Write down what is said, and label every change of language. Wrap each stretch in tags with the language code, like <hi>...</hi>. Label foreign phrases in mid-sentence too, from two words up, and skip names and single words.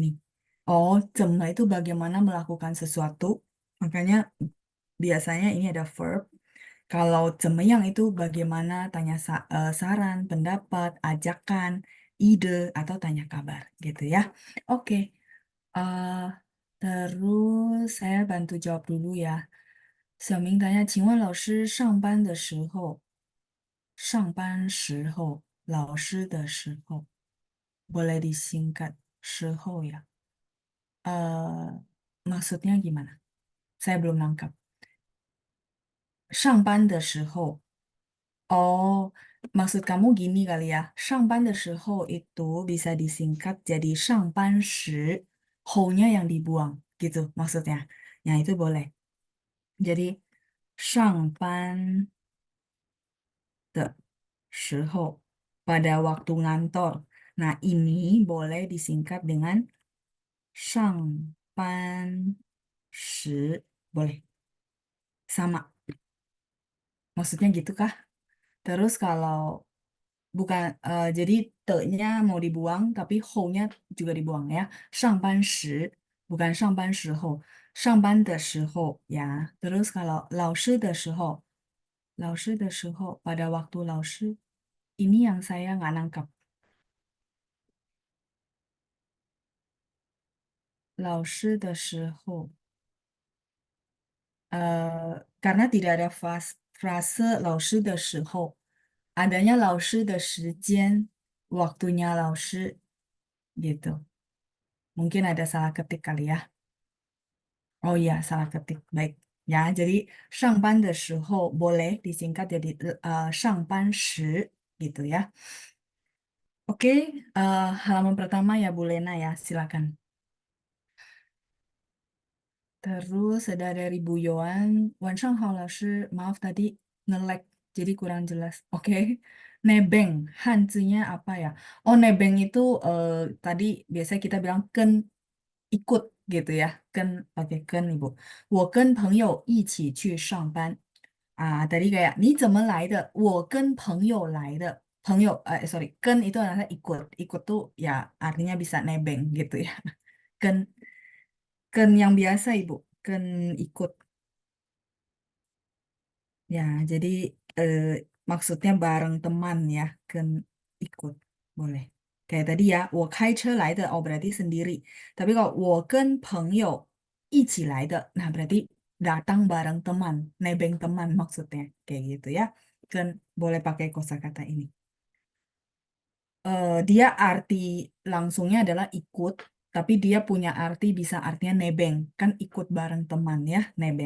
<id>Oh, cema itu bagaimana melakukan sesuatu, makanya biasanya ini ada verb. Kalau cemeyang itu bagaimana tanya saran, pendapat, ajakan, ide atau tanya kabar gitu ya. Oke. Terus saya bantu jawab dulu ya.</id> <zh>小明tanya, 请问老师上班的时候，上班时候，老师的时候 ，</zh> <id>boleh disingkat</id> <zh>时候 ya.</zh> <id>Maksudnya gimana? Saya belum nangkap.</id> <zh>上班的时候,</zh> <id>oh, maksud kamu gini kali ya.</id> <zh>上班的时候</zh> <id>itu bisa disingkat jadi</id> <zh>上班时,</zh> <id>ho-nya yang dibuang, gitu maksudnya. Ya, itu boleh. Jadi,</id> <zh>上班的时候,</zh> <id>pada waktu ngantor. Nah, ini boleh disingkat dengan</id> <zh>上班时,</zh> <id>boleh. Sama. Maksudnya gitu kah? Terus kalau bukan, jadi te-nya mau dibuang, tapi ho-nya juga dibuang ya.</id> <zh>上班时, bukan 上班时候。上班的时候 ya.</zh> <id>Terus kalau</id> <zh>老师的时候, 老师的时候,</zh> <id>pada waktu 老师, ini yang saya nggak nangkap.</id> <zh>老师的时候,</zh> <id>karena tidak ada frase</id> <zh>老师的时候,</zh> <id>adanya</id> <zh>老师的时间,</zh> <id>waktunya 老师, gitu. Mungkin ada salah ketik kali ya. Oh iya, salah ketik. Baik. Ya, jadi</id> <zh>上班的时候</zh> <id>boleh disingkat jadi</id> <zh>上班时,</zh> <id>gitu ya. Oke, halaman pertama ya Bu Lena ya, silakan. Terus ada dari Bu Yohan,</id> <zh>晚上好老师,</zh> <id>maaf tadi nge-lag, jadi kurang jelas. Oke, nebeng, hanzinya apa ya? Oh, nebeng itu tadi biasa kita bilang ken, ikut gitu ya. Ken, oke, ken Ibu.</id> <zh>我跟朋友一起去上班.</zh> <id>Tadi kayak,</id> <zh>你怎么来的? 我跟朋友来的. 朋友,</zh> <id>sorry, ken itu adalah ikut. Ikut tuh ya artinya bisa nebeng gitu ya. Ken, ken yang biasa Ibu. Ken ikut. Ya, jadi maksudnya bareng teman ya. Ken ikut. Boleh. Kayak tadi ya,</id> <zh>我开车来的,</zh> <id>oh berarti sendiri. Tapi kalau</id> <zh>我跟朋友一起来的,</zh> <id>nah berarti datang bareng teman, nebeng teman maksudnya. Kayak gitu ya. Kan boleh pakai kosakata ini. Dia arti langsungnya adalah ikut, tapi dia punya arti bisa artinya nebeng. Kan ikut bareng teman ya, nebeng.</id>